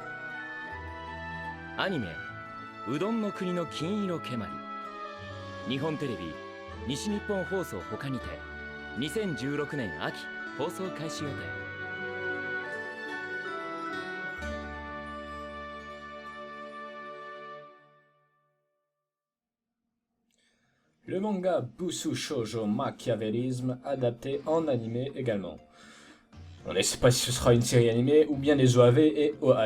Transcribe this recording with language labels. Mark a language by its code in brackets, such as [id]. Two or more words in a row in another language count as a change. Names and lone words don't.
[ja] アニメ「うどんの国の金色けまり」、日本テレビ西日本放送他にて2016年秋放送開始予定。 [fr] Le manga Busu Shoujo Machiavélisme adapté en animé également. On ne sait pas si ce sera une série animée ou bien des OAV et OAD.